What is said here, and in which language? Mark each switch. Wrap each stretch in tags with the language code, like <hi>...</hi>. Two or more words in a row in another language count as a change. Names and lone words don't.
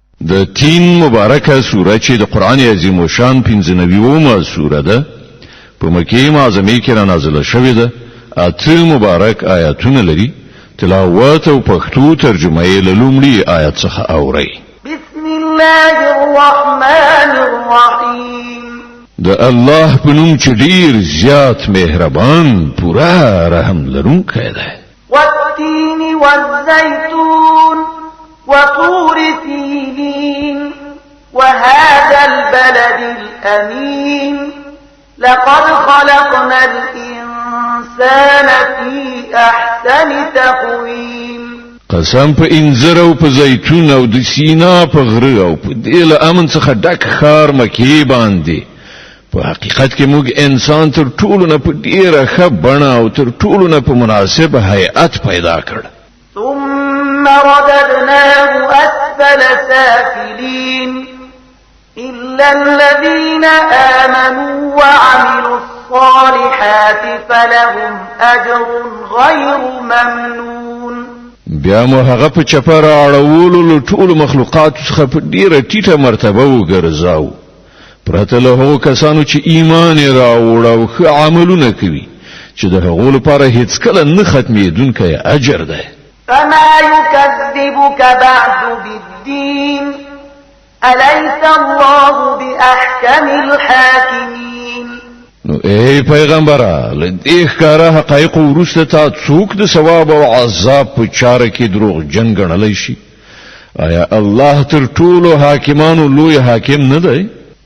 <ps>د تین مبارکه سوره چې د قران عظیم او شان 95مه سوره ده په مکه معظمه کې را نازله شوې ده اته مبارک آیاتونه لري تلاوت او پښتو ترجمه یې له لومړي آیت څخه اوري</ps> <ar>بسم الله الرحمن الرحیم</ar> <ps>د الله په نوم چې ډیر زیات مهربان پورا رحم لرونکی دی</ps> <ar>والتين والزيتون وطور سينين وهذا البلد الأمين لقد خلقنا الإنسان في أحسن تقويم</ar> <ps>قسم په انځر او په زيتون او د سینا په غره او په دل امن څخه ډک خار مکی باندې په حقیقت کې موږ انسان تر ټولو نه په ډیره ښه بڼه او تر ټولو نه په مناسب هيئت پیدا کړ</ps> <ar>ثم رددناه أسفل سافلين إلا الذين آمنوا وعملوا الصالحات فلهم أجر غير ممنون</ar> <ps>بیا مو هغه په چپر اړولو له ټولو مخلوقات څخه په ډیره ټیټه مرتبه وګرځاو پرته له هغو کسانو چې ایمان راوړ او ښه عملونه کوي چې د هغو لپاره هیڅ کله نه ختمېدونکی اجر ده</ps> <ar>فما يكذبك بعد بالدين أليس الله بأحكم الحاكمين</ar> <ps>نو ای پیغمبره لدې ښکاره حقایق وروسته تا څوک د ثواب او عذاب په چاره کې دروغ جن ګڼلی شي آیا الله تر ټولو حاکمانو لوی حاکم نه دی</ps>